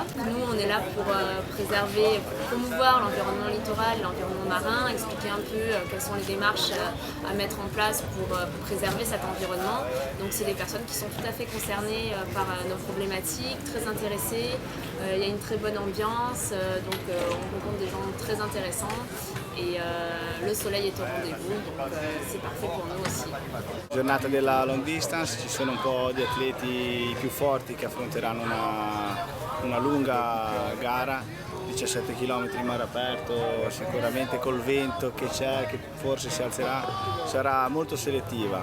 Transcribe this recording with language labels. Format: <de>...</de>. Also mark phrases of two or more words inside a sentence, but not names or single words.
<fr>Nous, on est là pour préserver, pour promouvoir l'environnement littoral, l'environnement marin, expliquer un peu quelles sont les démarches à mettre en place pour préserver cet environnement. Donc c'est des personnes qui sont tout à fait concernées par nos problématiques, très intéressées. Il y a une très bonne ambiance, donc on rencontre des gens très intéressants.</fr> <it>E il</it> <fr>soleil è au rendez-vous, donc c'est parfait pour nous aussi.</fr> <it>Giornata della</it> <en>long distance,</en> <it>ci sono un po' di atleti più forti che affronteranno una lunga gara, 17 km in mare aperto, sicuramente col vento che c'è, che forse si alzerà, sarà molto selettiva.</it>